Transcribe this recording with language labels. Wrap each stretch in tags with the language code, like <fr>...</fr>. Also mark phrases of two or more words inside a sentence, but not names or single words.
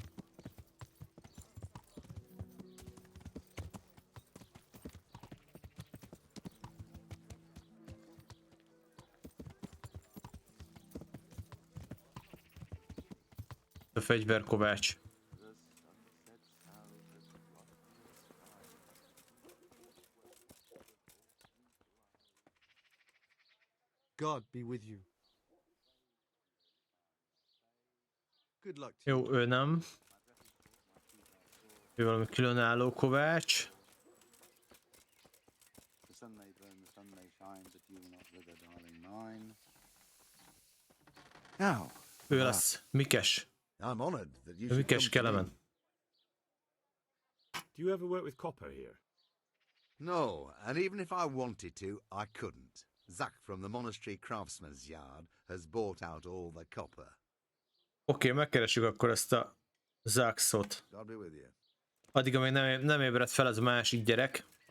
<hu>A fegyverkovács.</hu> <en>God be with you. Good luck to</en> <hu>Jó, ő nem. Ő valami különálló kovács.</hu> <en>The sun may burn, the sun may shine, but you will not wither, darling mine. Now,</en> <hu>Ő lesz Mikes.</hu> <en>I'm honored that you</en> <hu>A</hu> <en>should Mikes come to me. Kelemen. Do you ever work with copper here? No, and even if I wanted to, I couldn't. Zach from the Monastery craftsman's yard has bought out all the copper.</en> <hu>Oké, megkeressük akkor ezt a Zaxot.</hu> <en>God be with you.</en> <hu>Addig, amíg nem ébredt fel az a másik gyerek.</hu>